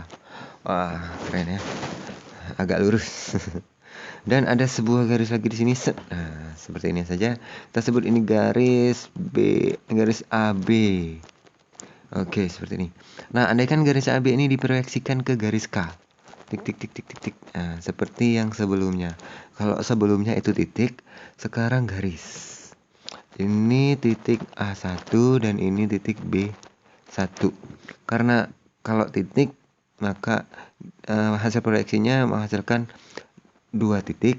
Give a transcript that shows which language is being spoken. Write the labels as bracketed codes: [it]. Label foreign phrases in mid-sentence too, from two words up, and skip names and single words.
[id] Wah, keren ya. Agak lurus. Dan ada sebuah garis lagi di sini. Nah, seperti ini saja. Kita sebut ini garis AB. Oke, seperti ini. Nah, andaikan garis AB ini diproyeksikan ke garis K. Tik tik tik tik tik tik. Nah, seperti yang sebelumnya. Kalau sebelumnya itu titik, sekarang garis. Ini titik A1 dan ini titik B1. Karena kalau titik, maka hasil proyeksinya menghasilkan 2 titik.